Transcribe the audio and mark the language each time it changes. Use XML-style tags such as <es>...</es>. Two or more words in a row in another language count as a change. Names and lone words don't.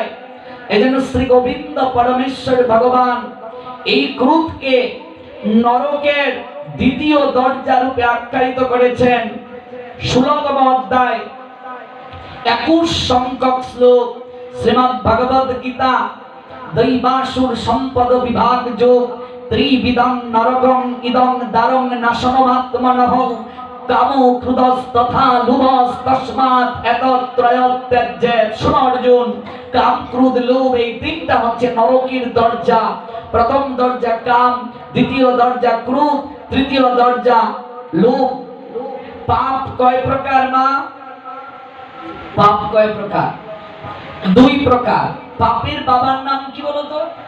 <bn>এজন্য শ্রী গোবিন্দ পরমেশ্বর ভগবান এই ক্রোধকে নরকের দ্বিতীয় দরজা রূপে আখ্যায়িত করেছেন। 16তম অধ্যায় 21 সংখ্যক শ্লোক শ্রীমদ্ ভগবদ গীতা,</bn> <sa>দৈবাসুর সম্পদ বিভাগ যোগ, ত্রিবিদং নরকং ইদং দারং নাশনমাত্মনঃ, কামো ক্রোধস্তথা লোভস্তস্মাৎ এতত্রয়ত্যজ্যেৎ।</sa> <bn>শোনো অর্জুন, কাম ক্রোধ লোভ এই তিনটা হচ্ছে নরকের দরজা। প্রথম দরজা কাম, দ্বিতীয় দরজা ক্রোধ, তৃতীয় দরজা লোভ। পাপ কয় প্রকার মা? পাপ কয় প্রকার? 2 প্রকার। পাপের বাবার নাম কি বলতো?</bn>